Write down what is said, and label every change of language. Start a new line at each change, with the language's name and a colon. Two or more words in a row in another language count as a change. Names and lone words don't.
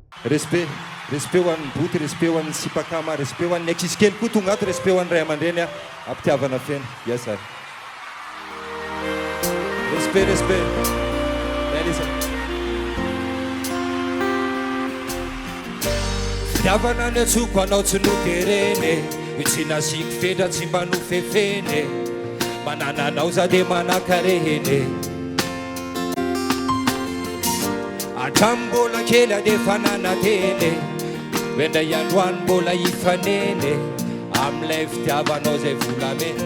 Malagasy: Respect ho an'ny boty, respect ho an'ny sipakama, respect ho an'ny ankizy kely koa tonga ato, respect ho an'ny ray aman-dreny ampitiavana fena.
English: Yes sir. Respect.
Malagasy: Fitiavana ny atsoko anao tsy noterene, io tsy nasiky fedra tsy mba nofefene, manana anao za de manankarehene. Atrambola kely ade fanana tene, wendray androany mbola ifanene, amilay fitiavanao zay volamena.